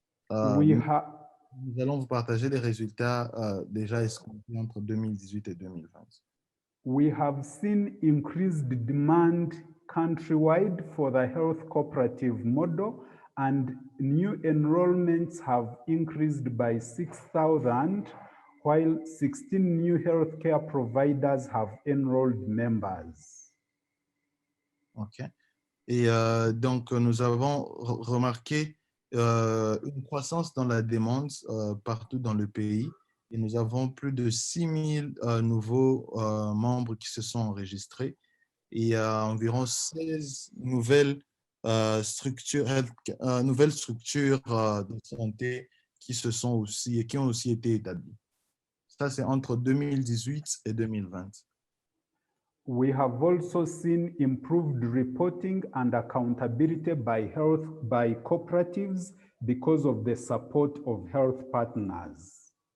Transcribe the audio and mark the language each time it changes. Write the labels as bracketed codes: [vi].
[fr] Nous allons vous partager les résultats déjà escomptés entre 2018 et 2020. [en] We have seen increased demand countrywide for the health cooperative model, and new enrollments have increased by 6,000, while 16 new healthcare providers have enrolled members. OK. [fr] Et donc, nous avons remarqué une croissance dans la demande partout dans le pays. Et nous avons plus de 6 000 nouveaux membres qui se sont enregistrés et environ 16 nouvelles structures de santé qui ont aussi été établies. Ça, c'est entre 2018 et 2020. [en] We have also seen improved reporting and accountability by cooperatives because of the support of health partners.